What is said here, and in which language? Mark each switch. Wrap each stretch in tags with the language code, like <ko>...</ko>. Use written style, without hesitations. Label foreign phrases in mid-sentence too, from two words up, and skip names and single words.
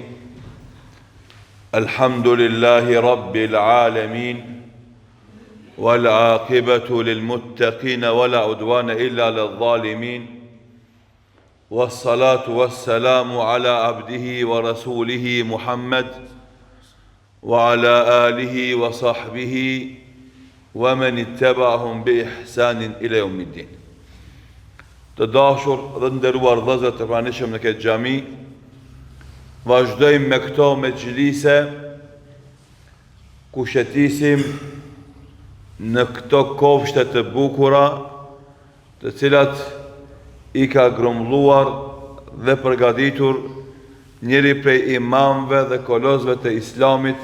<ar>الحمد لله رب العالمين، والعاقبة للمتقين ولا عدوان إلا للظالمين، والصلاة والسلام على عبده ورسوله محمد وعلى آله وصحبه ومن اتبعهم بإحسان إلى يوم الدين.</ar> <sq>Të dashur dhe nderuar vëllezër të pranishëm në këtë xhami, vazhdojmë me këto mexhlise ku shëtisim në këto kofshte të bukura, të cilat i ka grumbulluar dhe përgatitur njëri prej imamëve dhe kolozëve të Islamit,</sq>